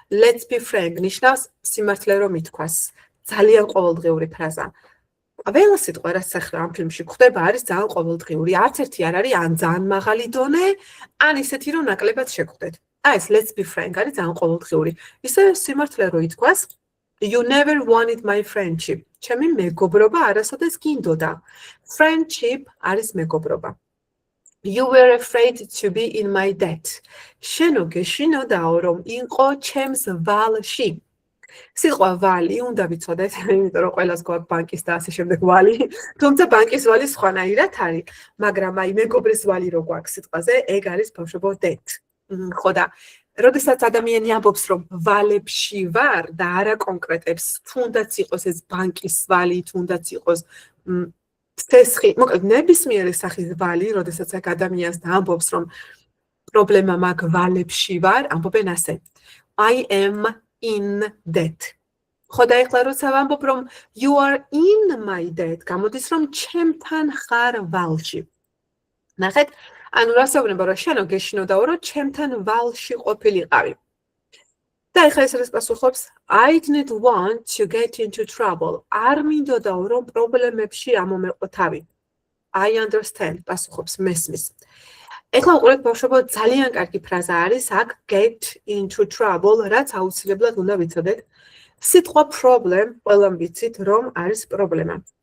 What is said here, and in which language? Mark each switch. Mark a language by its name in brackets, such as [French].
[English] Let's be frank [Georgian] ნიშნავს სიმართლე რომ ითქვას. ძალიან ყოველდღიური ფრაზა. ყველა სიტყვა რაც ახლა ამ ფილმში გვხვდება არის ძალიან ყოველდღიური. არც ერთი არ არის ან ძალიან მაღალი დონე, ან ისეთი რომ ნაკლებად შეგხვდეთ. აი ეს [English] let's be frank [Georgian] არის ძალიან ყოველდღიური. ისე სიმართლე რომ ითქვას [English] You never wanted my friendship. [Georgian] ჩემი მეგობრობა არასოდეს გინდოდა. Friendship არის მეგობრობა. [English] You were afraid to be in my debt. [Georgian] შენო გეშინოდაო რომ იყო ჩემს ვალში. სიტყვა ვალი უნდა ვიცოდეთ, იმიტომ რომ ყველას გვაქვს ბანკის და ასე შემდეგ ვალი. თუმცა ბანკის ვალი სხვანაირად არის, მაგრამ აი მეგობრის ვალი რო გვაქვს სიტყვაზე, ეგ არის ბავშვებო debt. ხო და როდესაც ადამიანი ამბობს რომ ვალებში ვარ და არა კონკრეტებს, თუნდაც იყოს ეს ბანკის ვალი, თუნდაც იყოს ცესხი, მოკლედ ნებისმიერი სახის ვალი, როდესაც აქ ადამიანს ამბობს რომ პრობლემა მაქვს ვალებში ვარ, ამბობენ ასე. [English] I am in debt. [Georgian] ხო და ეხლა როცა ვამბობ რომ [English] you are in my debt, [Georgian] გამოდის რომ ჩემთან ხარ ვალში. ნახეთ, ანუ რასაუბრება რომ შენო გეშინოდაო რომ ჩემთან ვალში ყოფილიყავი. და ეხლა ეს არის პასუხობს [English] I didn't want to get into trouble. [Georgian] არ მინდოდაო რომ პრობლემებში ამომეყო თავი. [English] I understand [Georgian] პასუხობს მესმის. ეხლა უყურეთ ბავშვებო, ძალიან კარგი ფრაზა არის აქ [English] get into trouble, [Georgian] რაც აუცილებლად უნდა ვიცოდეთ. სიტყვა problem, ყველამ ვიცით რომ არის პრობლემა.